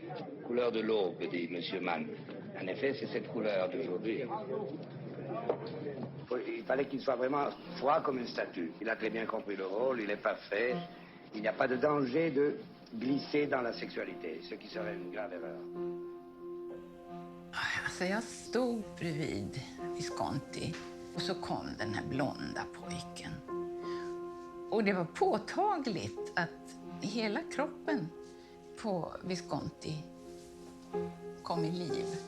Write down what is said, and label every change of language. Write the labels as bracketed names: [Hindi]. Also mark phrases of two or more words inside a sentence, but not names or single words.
[French] Couleur de l'aube, dit M. Mann. En effet, c'est cette couleur d'aujourd'hui. Il fallait qu'il soit vraiment froid comme une statue. Il a très bien compris le rôle, il est parfait. Il n'y a pas de danger de glisser dans la sexualité, ce qui serait une grave erreur. [Swedish] Alltså jag stod bredvid Visconti och så kom den här blonda pojken. Och det var påtagligt att hela kroppen på Visconti kom i liv.